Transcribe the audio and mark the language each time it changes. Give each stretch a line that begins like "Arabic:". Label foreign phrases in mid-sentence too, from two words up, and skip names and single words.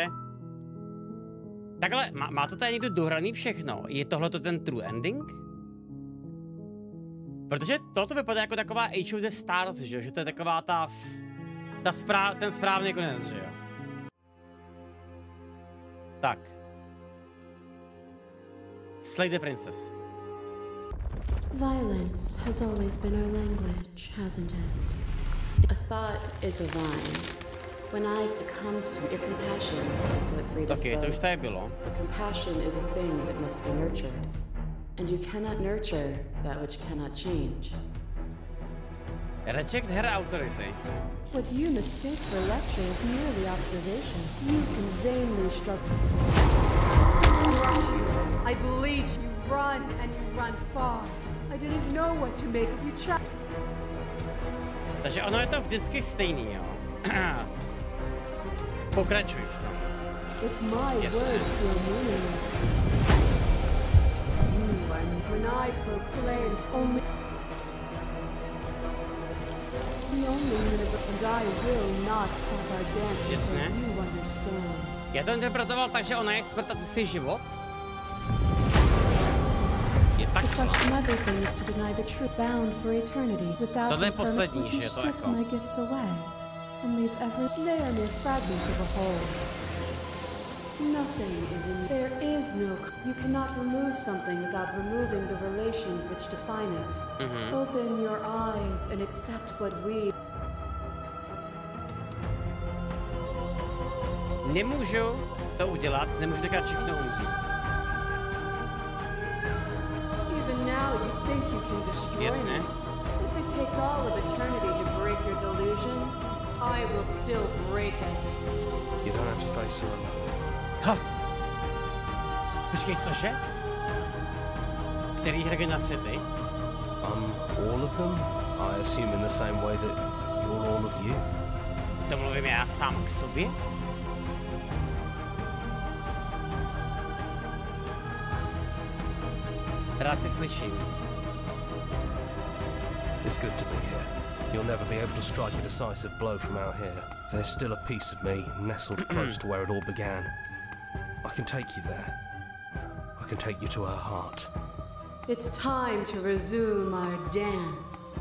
Czech: Takhle, má to tady někdo dohraný všechno? Je tohleto ten
English: true ending?
Czech: Protože toto vypadá jako taková Age of the Stars, že jo, že to je taková ten správný konec, že jo. Tak. Slay the princess.
English: Violence has always been our language, hasn't it? A thought is a vine. When I succumbed to your compassion is what freed us both.
Czech: To už tady bylo.
English: The compassion is a thing that must be nurtured. And you cannot nurture that which cannot change. Reject her authority. What you mistake for lecture is merely observation. You can vainly struggle. I bleed, you run, and you run far. I didn't know what to make of you.
Czech: Takže ono je to vždycky stejný, jo. Pokračuj v tom.
English: If my words feel meaningless, you and when I proclaim only the only minute and I will not stop our dance until you understand.
Czech: Já to interpretoval tak, že ona je smrt a ty jsi život? Je tak. Tohle je poslední, že je to echo.
English: Nothing is in there is no you cannot remove something without removing the relations which define it. Open your eyes and accept what we
Czech: Nemůžu to udělat, nemůžu nechat všechno umřít.
English: Even now you think you can destroy me. If it takes all of eternity to break your delusion, I will still break it. You don't have to face her alone.
Czech: Ha! Počkej, cože? Který hraje na sety?
English: All of them? I assume in the same way that you're all of you.
Czech: To mluvím já sám k sobě? Rád tě slyším.
English: It's good to be here. You'll never be able to strike a decisive blow from out here. There's still a piece of me nestled close to where it all began. I can take you there. I can take you to her heart. It's time to resume our dance.